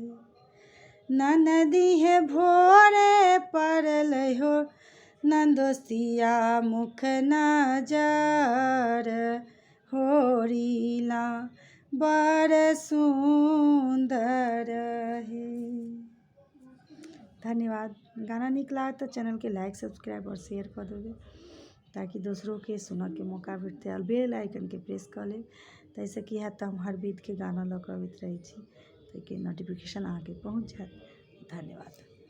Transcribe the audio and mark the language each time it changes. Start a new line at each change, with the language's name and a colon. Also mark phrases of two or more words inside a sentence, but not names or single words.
Maithili: ननदी है भोरे पड़ल हो नंदोसिया मुख नजर होरीला बड़ सुंदर है। धन्यवाद। गाना नीक लगा तो चैनल के
English: like subscribe
Maithili: और शेयर कर देवे ताकि दूसरों के सुना के मौका भेटते और
English: bell icon
Maithili: के प्रेस कर ले तैसे की है हम हर बीत के गाना लऽ कऽ अबैत रहै छी ताकि नोटिफिकेशन अहाँके पहुँच जायत। धन्यवाद।